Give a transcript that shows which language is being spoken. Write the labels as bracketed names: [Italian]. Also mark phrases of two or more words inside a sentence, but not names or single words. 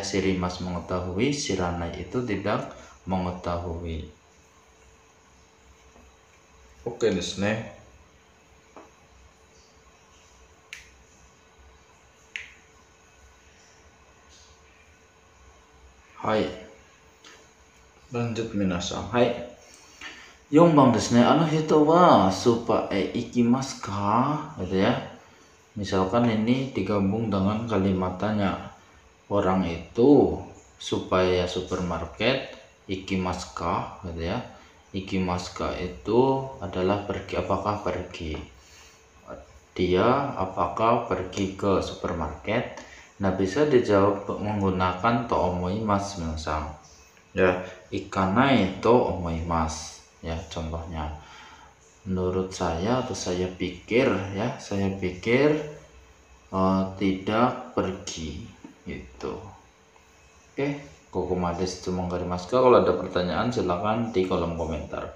[Indonesian] Shirimas mengetahui, shiranai itu tidak mengetahui. [Japanese] オーケーですね. Hai. Lanjut minasan. Hai. 4番ですね。あの人はスーパーへ行きますか? [Indonesian] Gitu ya. Misalkan ini digabung dengan kalimat tanya. Orang itu supaya supermarket [Japanese] 行きますか, [Indonesian] gitu ya. [Japanese] 行きますか [Indonesian] itu adalah pergi, apakah pergi. Dia apakah pergi ke supermarket? Nah, bisa dijawab menggunakan [Japanese] と思います [Indonesian] misal. Ya, [Japanese] 行かないと思います. [Indonesian] Ya, contohnya. Menurut saya atau saya pikir ya, saya pikir tidak pergi gitu. Oke. Kokomades itu mengkarimasu. Kalau ada pertanyaan silakan di kolom komentar.